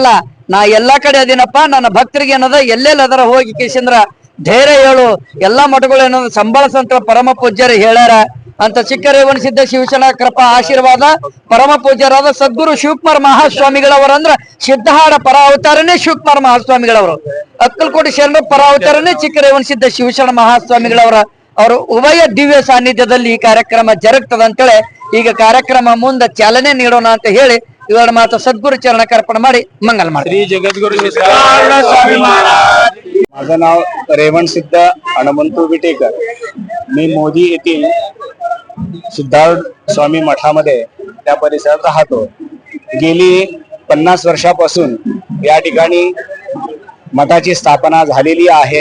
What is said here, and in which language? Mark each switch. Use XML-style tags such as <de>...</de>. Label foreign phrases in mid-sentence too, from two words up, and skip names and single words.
<kn>ನಾ ಎಲ್ಲಾ ಕಡೆ ಅದೇನಪ್ಪ, ನನ್ನ ಭಕ್ತರಿಗೆ ಏನದ ಎಲ್ಲೆಲ್ಲ ಅದರ ಹೋಗಿ ಕೇಶಂದ್ರ ಧೈರ್ಯ ಹೇಳು, ಎಲ್ಲಾ ಮಠಗಳು ಏನದ ಸಂಬಳಸಂತ ಪರಮ ಪೂಜ್ಯರು ಹೇಳ್ಯಾರ ಅಂತ ಚಿಕ್ಕರೇವಣ ಸಿದ್ಧ ಶಿವಶರಣ ಕೃಪಾ ಆಶೀರ್ವಾದ ಪರಮ ಪೂಜ್ಯರಾದ ಸದ್ಗುರು ಶಿವಕುಮಾರ ಮಹಾಸ್ವಾಮಿಗಳವರಂದ್ರ ಸಿದ್ಧಾಡ ಪರ ಅವತಾರನೇ ಶಿವಕುಮಾರ ಮಹಾಸ್ವಾಮಿಗಳವರು. ಅಕ್ಕಲಕೋಟೆ ಶರಣರ ಪರ ಅವತಾರನೇ ಚಿಕ್ಕರೇವಣ ಸಿದ್ಧ ಶಿವಶರಣ ಮಹಾಸ್ವಾಮಿಗಳವರ ಅವರು ಉಭಯ ದಿವ್ಯ ಸಾನ್ನಿಧ್ಯದಲ್ಲಿ ಈ ಕಾರ್ಯಕ್ರಮ ಜರುಗ್ತದ ಅಂತೇಳಿ ಈಗ ಕಾರ್ಯಕ್ರಮ ಮುಂದೆ ಚಾಲನೆ ನೀಡೋಣ ಅಂತ ಹೇಳಿ ಇವೆರಡು ಮಾತು ಸದ್ಗುರು ಚರಣ ಅರ್ಪಣ ಮಾಡಿ मंगल ಮಾಡಿ.</kn> <mr>श्री जगद्गुरु सिद्धारूढ स्वामी महाराज. माझं नाव रेवण सिद्ध हनुमंतू विटेकर. मी मोदी येथील सिद्धारूढ स्वामी मठामध्ये त्या परिसरात राहतो. गेली 50 वर्षापासून या ठिकाणी मठाची स्थापना झालेली आहे.</mr>